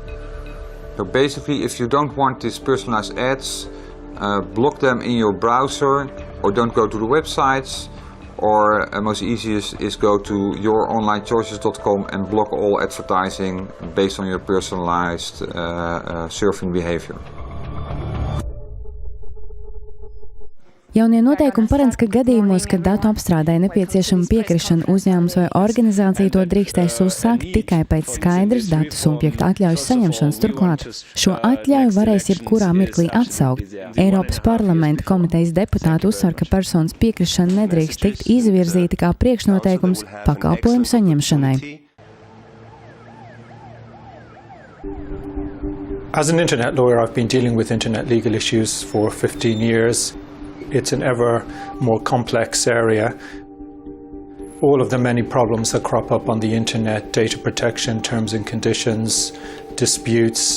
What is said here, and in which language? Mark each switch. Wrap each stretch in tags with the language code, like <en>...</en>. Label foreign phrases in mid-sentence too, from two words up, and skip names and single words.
<en>So basically, if you don't want these personalized ads, block them in your browser or don't go to the websites, or most easiest is go to youronlinechoices.com and block all advertising based on your personalized surfing behavior.</en> <lv>Jaunie noteikumi paredz, ka gadījumos, kad datu apstrādē nepieciešama piekrišana, uzņēmums vai organizācija to drīkstēs uzsākt tikai pēc skaidras datu subjekta atļaujas saņemšanas. Turklāt šo atļauju varēs jebkurā mirklī atsaukt. Eiropas Parlamenta komitejas deputāti uzsver, ka personas piekrišana nedrīkst tikt izvirzīta kā priekšnoteikums pakalpojumu saņemšanai.</lv> <en>As an internet lawyer, I've been dealing with internet legal issues for 15 years. It's an ever more complex area. All of the many problems that crop up on the internet, data protection, terms and conditions, disputes.</en>